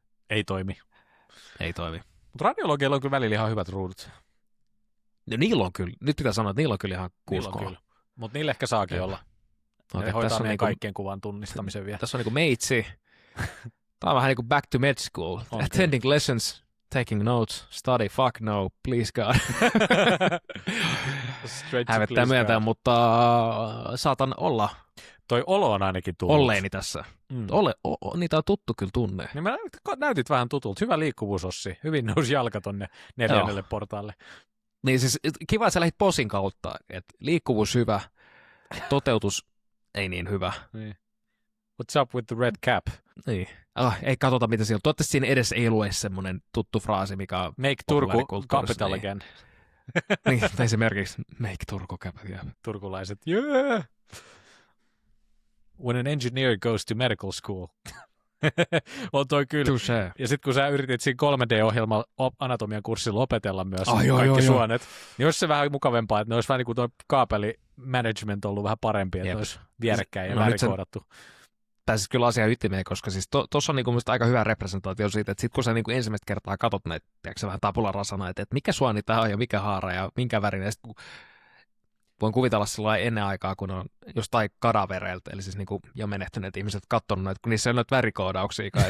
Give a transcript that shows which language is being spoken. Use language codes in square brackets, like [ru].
[fi] Ei toimi. Mutta radiologeilla on kyllä välillä ihan hyvät ruudut. No niillä on kyllä. Nyt pitää sanoa, että niillä on kyllä ihan 6K. Mutta niillä ehkä saakin olla. Ne hoitaa meidän kaikkien kuvan tunnistamisen vielä. Tässä on niinku meitsi. Tämä on vähän niin kuin [en] back to med school. Okay. Attending lessons, taking notes, study, fuck no, please God. [fi] Hävettää myöntää, mutta saatan olla. Toi olo on ainakin tullut. Olleeni tässä. Niitä on tuttu kyllä tunne. Niin mä näytit vähän tutulta. Hyvä liikkuvuus, Ossi. Hyvin nousi jalka tonne 4. portaalle. Niin siis kiva, että sä lähdit posin kautta. Et liikkuvuus hyvä, toteutus ei niin hyvä. Niin. [en] What's up with the red cap? [fi] Niin. Ei katsota, mitä siellä on. Toivottavasti siinä edes ei lue semmoinen tuttu fraasi, mikä on [en] Make Turku capital again. [fi] Niin, esimerkiksi [en] Make Turku capital. [fi] Turkulaiset, yeah! [en] When an engineer goes to medical school. [fi] On toi kyllä. Touché. Ja sitten kun sä yritit siinä 3D-ohjelman anatomian kurssilla opetella myös kaikki suonet, niin olisi se vähän mukavempaa, että ne olisi vähän niin kuin toi kaapelimanagement ollut vähän parempi, että ne olisi vierekkäin ja värikoodattu. Tämä siis kyllä asia ytimeen, koska siis tuossa on niinku aika hyvä representaatio siitä, että sitten kun sä niinku ensimmäistä kertaa katot näitä, tiedätkö vähän tabula rasana, että mikä suoni tämä on ja mikä haara ja minkä värinen, voin kuvitella sellainen ennen aikaa, kun on jostain kadavereilta, eli siis niinku jo menehtyneet ihmiset katsonut näitä, kun niissä on noita värikoodauksia.